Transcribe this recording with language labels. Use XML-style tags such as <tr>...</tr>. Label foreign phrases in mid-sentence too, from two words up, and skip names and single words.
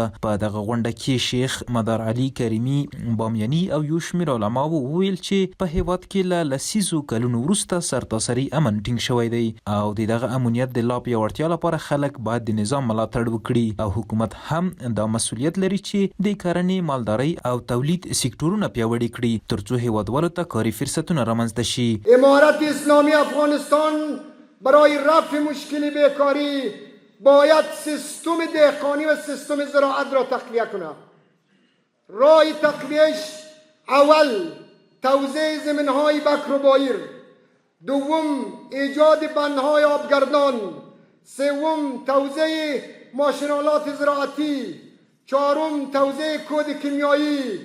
<ps>په دغه غونډه کې شیخ مدار علي کریمي بامیاني او یو شمېر علماو وویل چې په هیواد کې له لسیزو کلونو وروسته سرتاسري امن ټینګ شوی دی او د دغه امنیت د لا پیاوړتیا لپاره خلک باید د نظام ملاتړ وکړي او حکومت هم دا مسؤلیت لري چې د کرنې، مالدارۍ او تولید سکتورونه پیاوړي کړي ترڅو هیوادوالو ته کاري فرصتونه رامنځته شي.</ps> <fa>امارت اسلامی افغانستان برای رفع مشکل بیکاری باید سیستم دهقانی و سیستم زراعت را تقویه کند. راه تقویهش اول توزیع زمینهای بکر و بایر، دوم ایجاد بندهای آبگردان، سوم توزیع ماشینالات زراعتی، چهارم توزیع کود کیمیایی.</fa>